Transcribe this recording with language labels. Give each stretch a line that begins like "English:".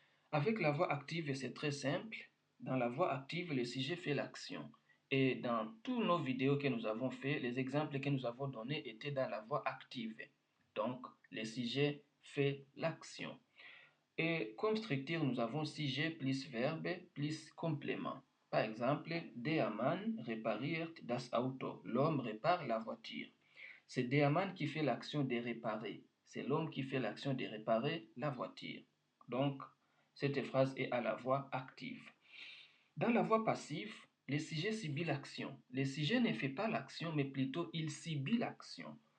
French: Avec la voix active, c'est très simple. Dans la voix active, le sujet fait l'action. Et dans toutes nos vidéos que nous avons fait, les exemples que nous avons donnés étaient dans la voix active. Donc, le sujet fait l'action. Et comme structure, nous avons sujet plus verbe plus complément. Par exemple,
German: der Mann repariert das Auto.
French: L'homme répare la voiture. C'est der Mann qui fait l'action de réparer. C'est l'homme qui fait l'action de réparer la voiture. Donc, cette phrase est à la voix active. Dans la voix passive, le sujet subit l'action. Le sujet ne fait pas l'action, mais plutôt il subit l'action.